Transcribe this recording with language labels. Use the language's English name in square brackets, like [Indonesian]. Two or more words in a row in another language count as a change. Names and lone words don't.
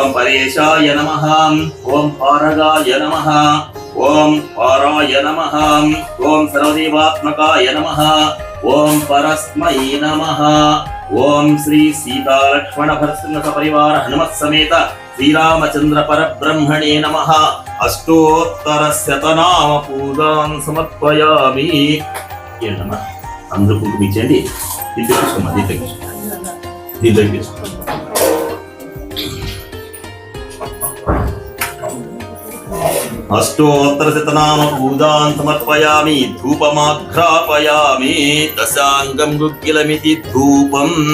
[Sanskrit] परेशाय नमः ओम पारगाय नमः ओम पाराय नमः ओम सर्वदेवात्मकाय नमः ओम परस्मै नमः ओम श्री सीता लक्ष्मण भरतसिंह सपरिवार हनुमत समेत श्रीरामचंद्र परब्रह्मणे नमः अष्टोत्तर शतनाम पूजां समर्पयामि [Telugu] ఏంటమ్మా అందరూ కుంకుమ ఇచ్చేయండి [Sanskrit] దీంట్లోకి अष्टोत्तर शतनाम पूजां समर्पयामि धूपमाघ्रापयामि दशांगं गुग्गिलमिति धूपम्